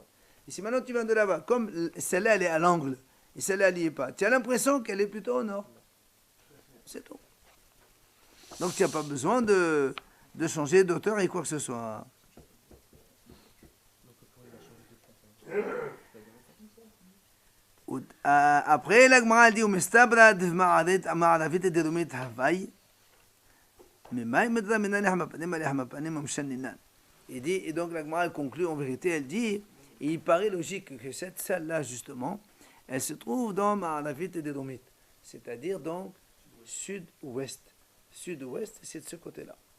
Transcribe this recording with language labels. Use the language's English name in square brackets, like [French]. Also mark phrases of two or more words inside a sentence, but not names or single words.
[French] Et si maintenant tu viens de là-bas, comme celle-là, elle est à l'angle, et celle-là, elle n'y est pas, tu as l'impression qu'elle est plutôt au nord. C'est tout. Donc tu n'as pas besoin de changer d'auteur et quoi que ce soit. Après, la Gemara dit, [Aramaic] ומסתברא דמערבית ודרומית הואי. [French] Mais il dit, et donc la Gemara conclut en vérité, elle dit, et il paraît logique que cette salle-là, justement, elle se trouve dans Ma'aravit et Derumit, c'est-à-dire donc sud-ouest. Sud-ouest, c'est de ce côté-là.